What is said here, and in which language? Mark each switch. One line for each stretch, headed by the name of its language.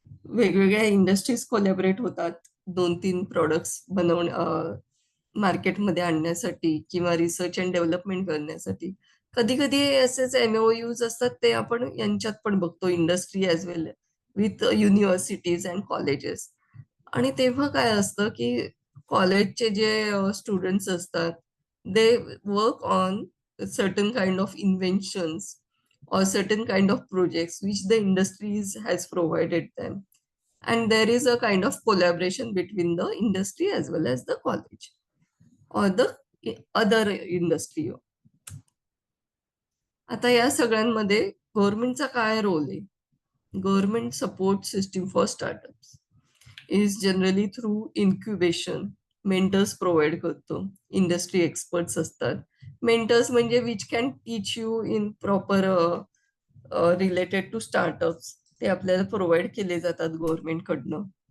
Marathi: वेगवेगळ्या industries collaborate होतात 2-3 products मार्केटमध्ये आणण्यासाठी किंवा रिसर्च अँड डेव्हलपमेंट करण्यासाठी. कधी कधी असेच MOUs असतात, ते आपण यांच्यात पण बघतो,
English: Industry as well with universities and colleges.
Marathi: आणि तेव्हा काय असतं की कॉलेजचे जे स्टुडंट्स असतात,
English: They work on certain kind of inventions or certain kind of projects which the industries has provided them, and there is a kind of collaboration between the industry as well as the college or the other industry.
Marathi: आता या सगळ्यांमध्ये गव्हर्नमेंटचा काय role आहे?
English: Government support system for startups is generally through incubation.
Marathi: Mentors provide करतो, industry experts असतात. Mentors म्हणजे
English: which can teach you in proper related to
Marathi: startups, ते आपल्याला प्रोव्हाइड केले जातात गव्हर्नमेंट कडनं.